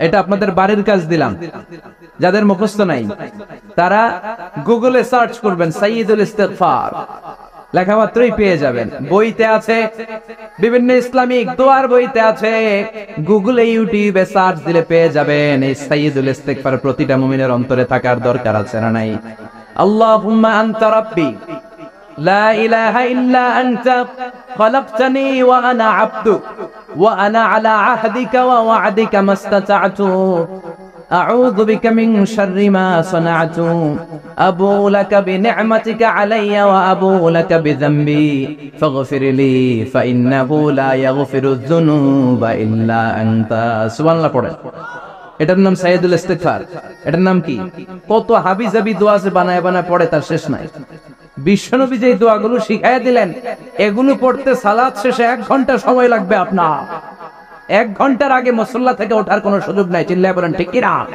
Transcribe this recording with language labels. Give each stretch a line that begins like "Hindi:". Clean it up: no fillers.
Bangla: এটা আপনাদের বাড়ির কাজ দিলাম। যাদের মুখস্থ নাই তারা গুগলে সার্চ করবেন সাইয়্যিদুল ইস্তিগফার, লেখা মাত্রই পেয়ে যাবেন। বইতে আছে, বিভিন্ন ইসলামিক দোয়ার বইতে আছে, গুগলে ইউটিউবে সার্চ দিলে পেয়ে যাবেন। এই সাইয়্যিদুল ইস্তিগফার প্রতিটা মুমিনের অন্তরে থাকার দরকার আছে না নাই?
Arabic: আল্লাহুম্মা আনতা রাব্বি লা ইলাহা ইল্লা আনতা খলাকতানি ওয়া আনা আবদুক ওয়া আনা আলা আহদিকা ওয়া ওয়া'দিকা মাস্তাতা'তু أعوذ بك من شر ما صنعت أبوء لك بنعمتك علي وأبوء لك بذنبي فاغفر لي فإنه لا يغفر الذنوب إلا أنت سبحان الله
Bangla: পড়ে। এটার নাম সাইয়্যিদুল ইস্তিগফার। এটার নাম কি? কত হাবিজাবি দোয়া যে বানায় বানায় পড়ে তার শেষ নাই। বিশ্বনবী যে দোয়াগুলো শিখাইয়া দিলেন, এগুলো পড়তে সালাত শেষে 1 ঘন্টা সময় লাগবে আপনার। 1 ঘন্টার আগে মুসল্লা থেকে ওঠার কোনো সুযোগ নাই। চিল্লায় বলেন ঠিক কি না?